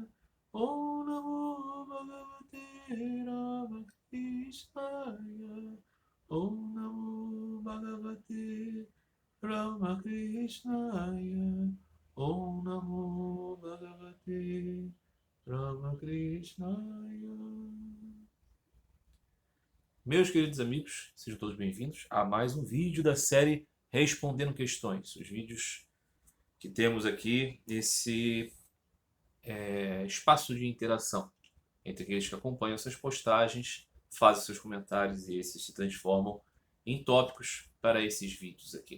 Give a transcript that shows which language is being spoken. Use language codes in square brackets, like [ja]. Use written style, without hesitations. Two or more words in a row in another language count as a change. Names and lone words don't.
[sa] ॐ नमो भगवते रामकृष्णाय. ॐ नमो भगवते रामकृष्णाय. ॐ नमो भगवते रामकृष्णाय. [pt] Meus queridos amigos, sejam todos bem-vindos a mais um vídeo da série Respondendo Questões. Os vídeos que temos aqui nesse espaço de interação entre aqueles que acompanham essas postagens, fazem seus comentários e esses se transformam em tópicos para esses vídeos aqui.